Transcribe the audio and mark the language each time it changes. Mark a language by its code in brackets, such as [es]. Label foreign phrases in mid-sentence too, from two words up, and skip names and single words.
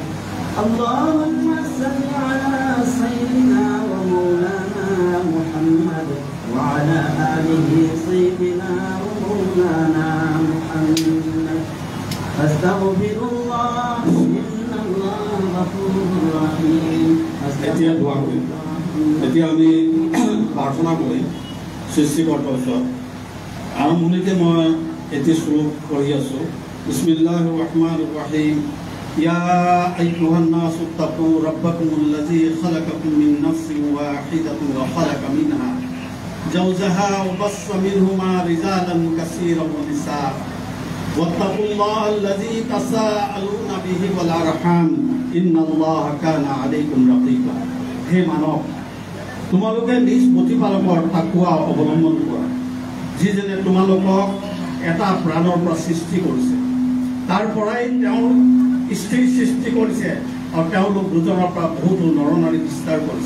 [ar] اللهم صل على سيدنا ومولانا محمد وعلى آله سيدنا ومولانا محمد. أستغفر الله إن الله غفور رحيم. [as] এতিয়া আমি প্ৰাৰ্থনা কৰি সৃষ্টিকৰ্তাৰ ওচৰত আৰম্ভণিতে মই এটি শ্লোক পঢ়ি আছোঁ। [ar] بسم الله الرحمن الرحيم. يا أيها الناس اتقوا ربكم الذي خلقكم من نفس واحدة وخلق منها زوجها وبث منهما رجالا كثيرا ونساء واتقوا الله الذي تساءلون به والأرحام إن الله كان عليكم رقيبا. [as] হে মানৱ, তোমালোকে নিজ প্ৰতিপালকৰ তাকোৱা অৱলম্বন কৰা, যিজনে তোমালোকক এটা প্ৰাণৰ পৰা সৃষ্টি কৰিছে, তাৰ পৰাই তেওঁৰ স্ত্ৰী সৃষ্টি কৰিছে আৰু তেওঁলোক দুজনৰ পৰা বহুতো নৰনাৰী বিস্তাৰ কৰিছে।